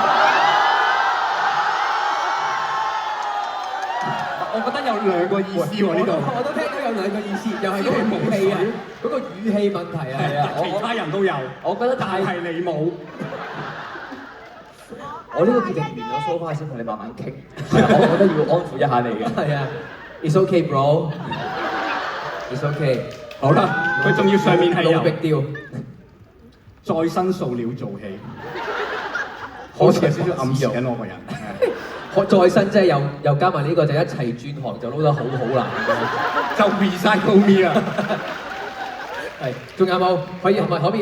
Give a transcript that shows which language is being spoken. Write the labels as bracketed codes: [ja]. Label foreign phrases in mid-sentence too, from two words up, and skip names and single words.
[yue] 我覺得有兩個意思喎呢度。我都聽到有兩個意思，又係嗰個語氣啊，嗰個語氣問題啊。係啊，其他人都有，我覺得但係你冇。我呢個決定完咗 [en] so far [yue] 先同你慢慢傾，我覺得要安撫一下你嘅。 [en] 係啊 ，It's okay bro。It's okay。 [yue] 好啦，佢仲要上面係由 [en] No big deal。 [yue] 再生塑料做起，好似有少少暗示緊我個人。學再生即係又加埋呢個就一齊轉行就撈得好難嘅。就 [en] recycle me [yue] 啦。係，仲有冇？可以係咪可以？